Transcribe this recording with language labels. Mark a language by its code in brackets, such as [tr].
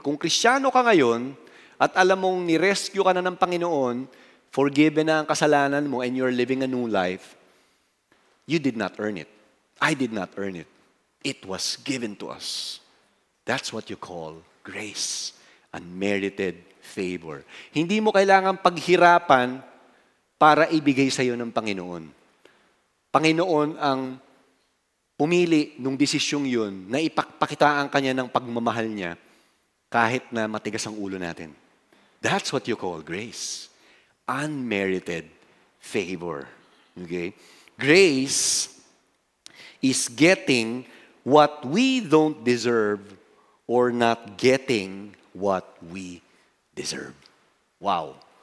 [tl] Kung Kristiyano ka ngayon, at alam mong ni-rescue ka na ng Panginoon, forgiven na ang kasalanan mo, [en] and you're living a new life, you did not earn it. [tl] I did not earn it. [en] It was given to us. That's what you call grace. Unmerited favor. [tl] Hindi mo kailangan paghirapan para ibigay sa iyo ng Panginoon. Panginoon ang pumili nung desisyong yun na ipagpakitaan kanya ng pagmamahal niya kahit na matigas ang ulo natin. [en] That's what you call grace. Unmerited favor. Okay? Grace is getting what we don't deserve or not getting what we deserve. Wow.